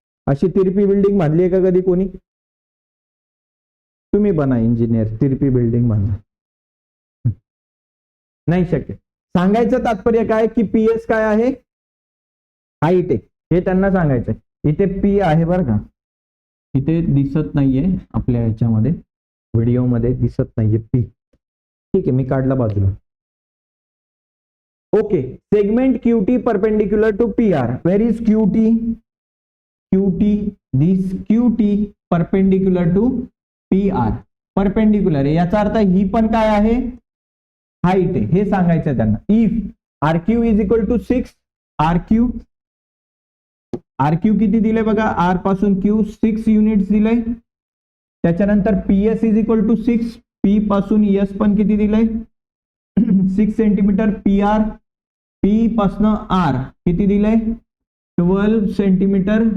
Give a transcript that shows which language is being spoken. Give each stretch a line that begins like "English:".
Marathi: अशी तिरपी बिल्डिंग बांधली आहे का कधी कोणी, तुम्ही बना इंजिनियर, तिरपी बिल्डिंग बांधा, नाही शक्य. सांगायचं तात्पर्य काय की पीएस काय आहे, हाईट आहे, हे त्यांना सांगायचंय. इथे पी आहे बरं का, इथे दिसत नाहीये आपल्या ह्याच्यामध्ये, व्हिडिओ मध्ये दिसत नाहीये पी, ठीक आहे मी काढला बाजूला.
English: Okay, segment QT perpendicular to P R. Where is QT, QT, this QT perpendicular to P R,
Marathi: perpendicular आहे, याचा अर्थ ही पण काय आहे, हाईट आहे, हे सांगायचं त्यांना.
English: if R Q is equal to 6,
Marathi: R Q किती दिले बघा, आर पासून क्यू 6 युनिट्स दिले, त्याच्यानंतर
English: PS is equal to 6,
Marathi: P पासून एस पण किती दिले 6 सेंटीमीटर, पी आर, पी पासून आर किती दिले 12 सेंटीमीटर.